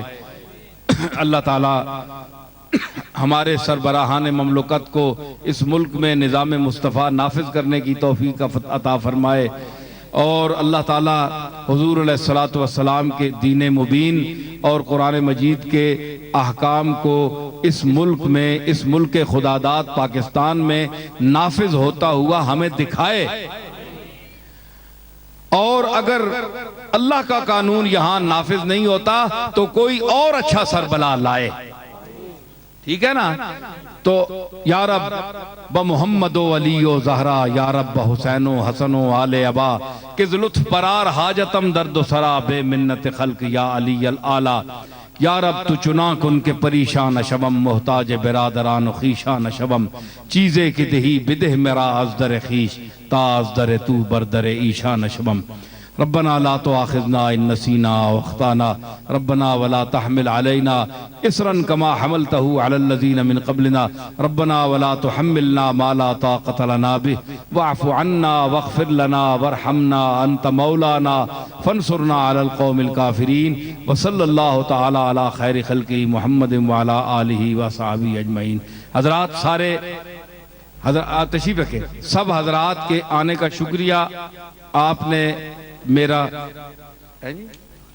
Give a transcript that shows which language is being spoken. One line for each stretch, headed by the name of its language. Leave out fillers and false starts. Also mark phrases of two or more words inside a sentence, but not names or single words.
Urdu: اللہ تعالیٰ ہمارے سربراہان مملکت کو اس ملک میں نظام مصطفیٰ نافذ کرنے کی توفیق عطا فرمائے، اور اللہ تعالیٰ حضور
Arabic: علیہ السلام
Urdu: کے دین مبین اور قرآن مجید کے احکام کو اس ملک میں، اس ملک خداداد پاکستان میں نافذ ہوتا ہوا ہمیں دکھائے، اور اگر اللہ کا قانون یہاں نافذ نہیں ہوتا تو کوئی اور اچھا سربراہ لائے، ٹھیک ہے نا؟
Persian: تو یا رب بمحمد و علی و زہرا، یا رب بحسین و حسن و آل ابا، کز لطف پرار حاجتم درد و سرا بے منت خلق یا علی العالی، یا رب تو چنا کن کے پریشان شبم، محتاج برادران و خیشان شبم، چیزے کی دہی بدہ میرا از در خیش، تا از در تو بردر ایشان شبم۔
Arabic: ربنا لا تؤاخذنا ان نسینا واخطانا، ربنا ولا تحمل علينا اسرا كما حملته على الذين من قبلنا، ربنا ولا تحملنا ما لا طاقة لنا به، واعف عنا واغفر لنا وارحمنا انت مولانا فانصرنا على القوم الكافرين، وصلی اللہ تعالی علی خیر خلقہ محمد وعلى آلہ وصحبہ اجمعین۔
Urdu: حضرات سارے حضرات تشریف رکھیں، سب حضرات کے آنے کا شکریہ، آپ نے میرا